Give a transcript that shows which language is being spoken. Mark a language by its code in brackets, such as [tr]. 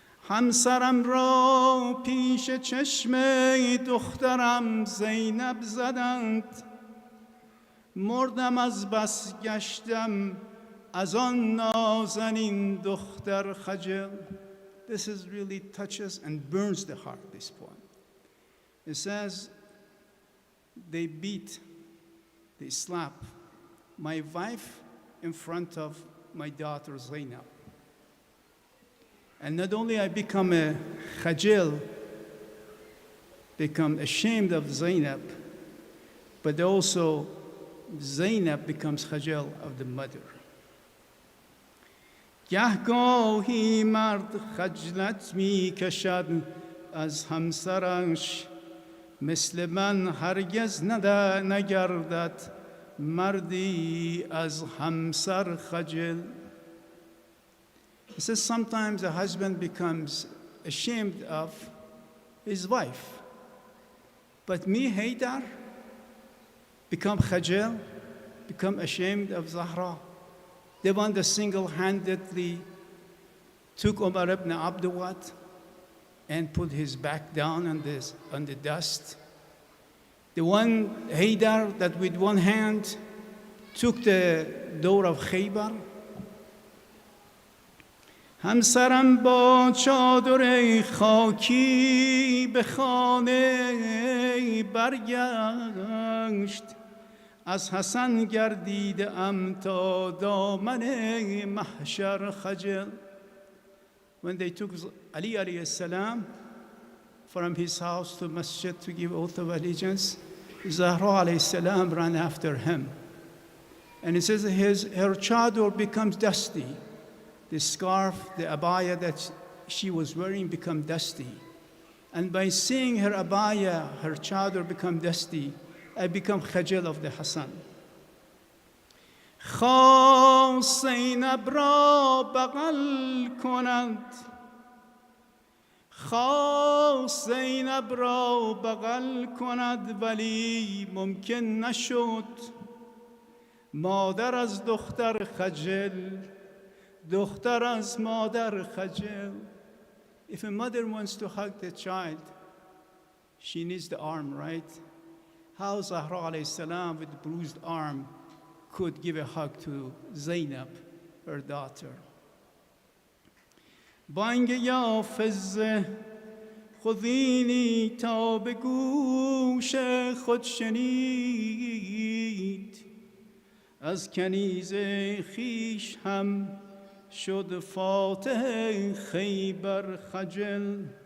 [fa] همسرم را پیش چشم دخترم زینب زدند، مردم از بس گشتم از آن نازنین دختر خجل. [en] This is really touches and burns the heart, this poem. It says, they beat, they slap my wife in front of my daughter Zainab. And not only I become a khajil, become ashamed of Zainab, but also Zainab becomes khajil of the mother. [fa] گهگاهی مرد خجلت می کشد از همسرش، مثل من هرگز نگردد مردی از همسر خجل. [en] He says sometimes a husband becomes ashamed of his wife. But me, Haydar, become khajil, become ashamed of Zahra. The one that single-handedly took Umar ibn Abdulwad and put his back down on the dust. The one, Haydar, that with one hand took the door of Khaybar. [fa] همسرم با چادر خاکی به خانه برگشت، از حسن گردیده ام تا دامن محشر خجل. [en] When they took Ali alayhi salam from his house to masjid to give oath of allegiance, Zahra alayhi salam ran after him. And it says her chador becomes dusty. The scarf, the abaya that she was wearing become dusty. And by seeing her abaya, her chador become dusty, I become khajil of the Hassan. [fa] خواست زینب را بغل کند، خواست زینب را بغل کند ولی ممکن نشد. مادر از دختر خجل، دختر از مادر خجل. [en] If a mother wants to hug the child, She needs the arm, right? How Zahra alayhi salam with bruised arm could give a hug to Zainab, her daughter. [fa] بانگ یافز خذینی تا به گوش خود شنید از کنیز خیش هم شد فاتح خیبر خجل